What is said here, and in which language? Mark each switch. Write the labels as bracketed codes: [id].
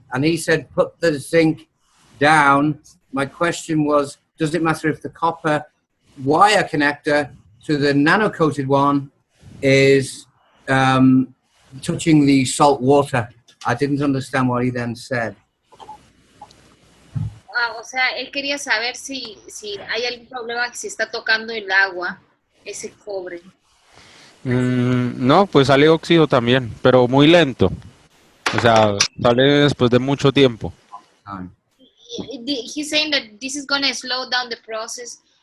[en] And he said, put the zinc down. My question was, does it matter if the copper wire connector to the nano-coated one is touching the salt water? I didn't understand what he then said. [es] O sea, él quería saber si hay algún problema, si está tocando el agua, ese cobre. No, pues sale óxido también, pero muy lento. O sea, sale después de mucho tiempo. [en] He's saying that this is going to slow down the process.